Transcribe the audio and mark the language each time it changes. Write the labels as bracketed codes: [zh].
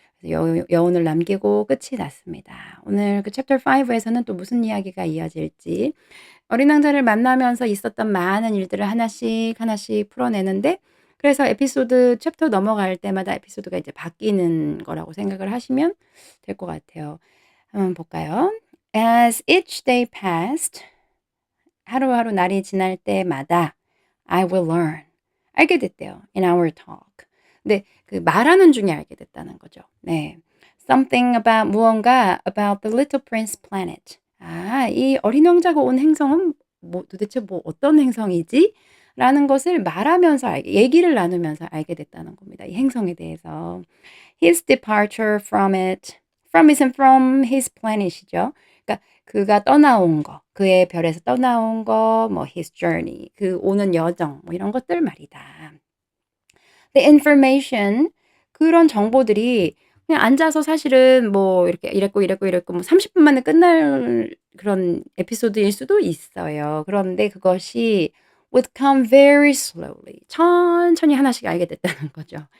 [ko] 그래서 여운을 남기고 끝이 났습니다. 오늘 그 Chapter 5에서는 또 무슨 이야기가 이어질지 어린 왕자를 만나면서 있었던 많은 일들을 하나씩 하나씩 풀어내는데 그래서 에피소드 챕터 넘어갈 때마다 에피소드가 이제 바뀌는 거라고 생각을 하시면 될 것 같아요. 한번 볼까요? [en] As each day passed, [ko] 하루하루 날이 지날 때마다 [en] I will learn. [ko] 알게 됐대요. [en] In our talk. [ko] 근데 그 말하는 중에 알게 됐다는 거죠. 네. [en] Something about [ko] 무언가 [en] about the little prince planet. [ko] 아, 이 어린 왕자가 온 행성은 도대체 어떤 행성이지? 라는 것을 말하면서 얘기를 나누면서 알게 됐다는 겁니다. 이 행성에 대해서. [en] His departure from it. From isn't from his planet이죠. [ko] 그러니까 그가 떠나온 거, 그의 별에서 떠나온 거, 뭐 his journey, 그 오는 여정, 뭐 이런 것들 말이다. The information, 그런 정보들이 그냥 앉아서 사실은 뭐 이렇게 이랬고 뭐 30분 만에 끝날 그런 에피소드일 수도 있어요. 그런데 그것이 [en] would come very slowly. [ko] 천천히 하나씩 알게 됐다는 거죠.